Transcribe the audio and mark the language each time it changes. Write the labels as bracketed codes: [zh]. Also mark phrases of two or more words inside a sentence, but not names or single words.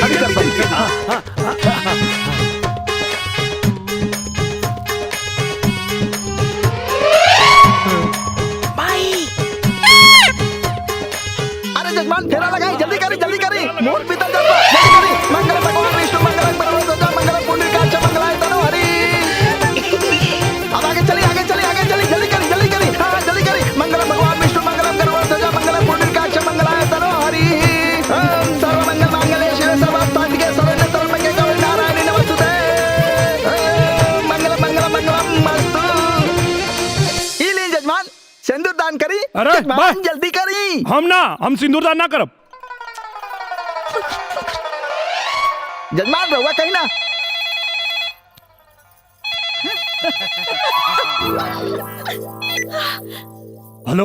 [bho] अरे जजमान फेरा लगाई, जल्दी करी मोर पीतल जलवा, जल्दी करी। [sa] मंगल भगवान विष्णु मंगल परमेश्वर मंगल पुंडरीकाक्ष मंगलाय तनो हरि। [bho] अब आगे चली जल्दी करी हाँ जल्दी करी। [sa] मंगल भगवान विष्णु मंगल परमेश्वर मंगल पुंडरीकाक्ष मंगलाय तनो हरि। ओम सर्वमंगल मांगल्ये शिवे सर्वार्थसाधिके शरण्ये त्र्यंबके गौरी नारायणी नमोस्तुते। मंगल मंगल मंगलम अस्तु। [bho] ई लीन जजमान सिंदूर दान करी। अरे जजमान जल्दी करी। हम सिंदूर दान ना करब। जजमान रहुआ कहीं ना। हेलो